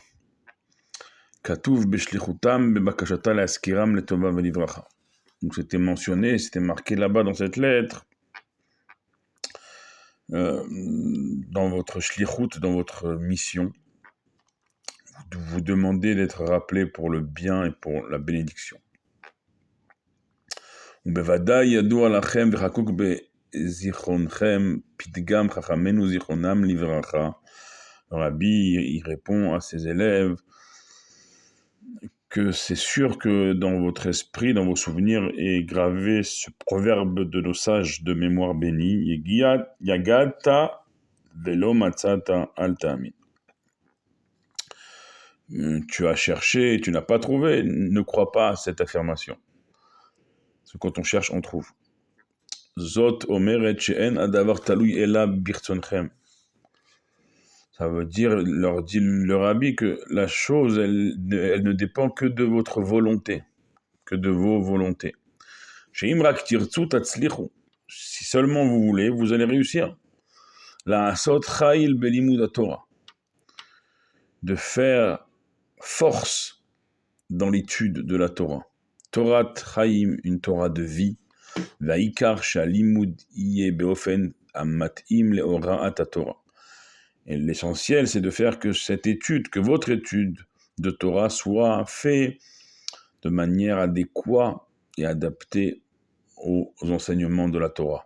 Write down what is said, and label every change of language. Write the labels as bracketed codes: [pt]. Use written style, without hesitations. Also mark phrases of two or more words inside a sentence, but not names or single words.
[he] כתוב בשליחותם בבקשתה להזכירם לטובה ולברכה. [fr] Donc c'était mentionné, c'était marqué là-bas dans cette lettre, dans votre shlichut, dans votre mission, vous demandez d'être rappelé pour le bien et pour la bénédiction. [he] ובוודאי ידוע לכם וחקוק בזכרונכם פתגם חכמינו זכרונם לברכה. [fr] Le Rabbi, il répond à ses élèves que c'est sûr que dans votre esprit, dans vos souvenirs, est gravé ce proverbe de nos sages de mémoire bénie, [he] יגעת ולא מצאת אל תאמין. [fr] Tu as cherché et tu n'as pas trouvé, ne crois pas à cette affirmation. Parce que quand on cherche, on trouve. [he] זאת אומרת שאין הדבר תלוי אלא ברצונכם. [fr] Ça veut dire, leur dit le Rabbi, que la chose, elle ne dépend que de votre volonté, que de vos volontés. Si seulement vous voulez, vous allez réussir. [he] לעשות חיל בלימוד תורה, [fr] de faire force dans l'étude de la Torah. [he] תורת חיים, [fr] une Torah de vie. [he] ועיקר שהלימוד יהיה באופן המתאים להוראת תורה. [fr] Et l'essentiel, c'est de faire que cette étude, que votre étude de Torah soit faite de manière adéquate et adaptée aux enseignements de la Torah.